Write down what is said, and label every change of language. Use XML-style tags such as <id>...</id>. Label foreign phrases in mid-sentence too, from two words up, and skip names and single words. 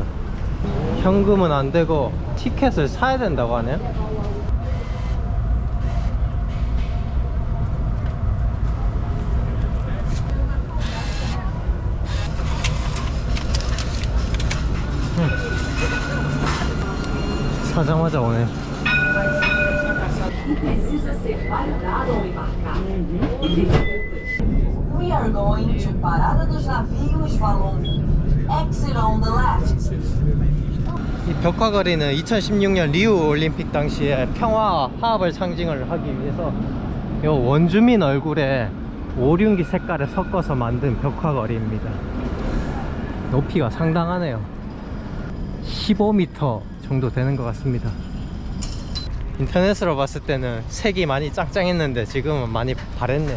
<ko>현금은 안 되고 티켓을 사야 된다고 하네요. 사자마자 오네.</ko> <pt>Precisa ser validado ao embarcar.</pt> <en>We are going to Parada dos Navios Valon. Exit on the left.</en> <ko>이 벽화거리는 2016년 리우 올림픽 당시에 평화 화합을 상징을 하기 위해서 요 원주민 얼굴에 오륜기 색깔을 섞어서 만든 벽화거리입니다. 높이가 상당하네요. 15m 정도 되는 것 같습니다. 인터넷으로 봤을 때는 색이 많이 짱짱했는데 지금은 많이 바랬네요.</ko>